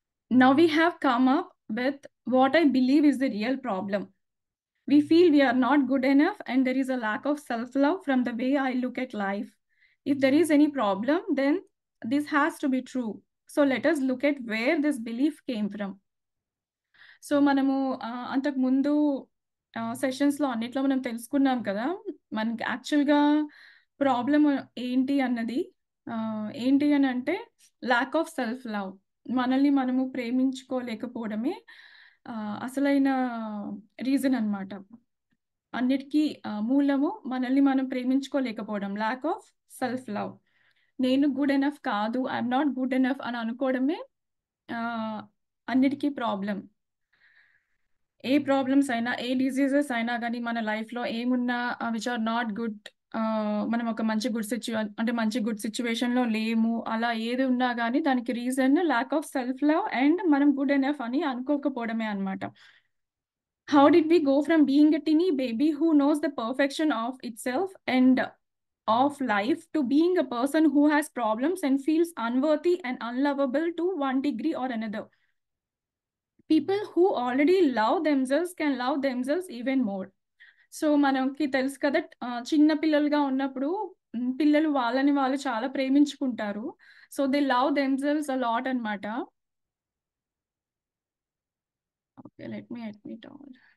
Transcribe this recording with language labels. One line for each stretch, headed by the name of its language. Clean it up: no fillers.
English: Now we have come up with what I believe is the real problem. We feel we are not good enough and there is a lack of self-love from the way I look at life. If there is any problem, then this has to be true. So let us look at where this belief came from.
Telugu: So మనము అంతకు ముందు సెషన్స్లో అన్నిట్లో మనం తెలుసుకున్నాం కదా, మనకి యాక్చువల్గా problem ఏంటి అన్నది. ఏంటి అని అంటే
English: Lack of self love.
Telugu: మనల్ని మనము ప్రేమించుకోలేకపోవడమే అసలైన రీజన్ అన్నమాట. అన్నిటికీ మూలము మనల్ని మనం ప్రేమించుకోలేకపోవడం, ల్యాక్ ఆఫ్ సెల్ఫ్ లవ్. నేను గుడ్ ఎనఫ్ కాదు,
English: I'm not good enough
Telugu: అని అనుకోవడమే అన్నిటికీ ప్రాబ్లం. ఏ ప్రాబ్లమ్స్ అయినా, ఏ డిసీజెస్ అయినా కానీ మన లైఫ్లో ఏమున్నా
English: which are not good,
Telugu: మనం ఒక మంచి గుడ్ సిచ్యువేషన్లో లేము, అలా ఏది ఉన్నా కానీ దానికి reason lack of self love and మనం గుడ్ ఎనఫ్ అని అనుకోకపోవడమే అనమాట.
English: How did we go from being a teeny baby who knows the perfection of itself and of life to being a person who has problems and feels unworthy and unlovable to one degree or another? People who already love themselves can love themselves even more.
Telugu: So మనకి తెలుసు కదా, చిన్న పిల్లలుగా ఉన్నప్పుడు పిల్లలు వాళ్ళని వాళ్ళు చాలా ప్రేమించుకుంటారు.
English: So they love themselves a lot అన్నమాట. Okay, let me admit all.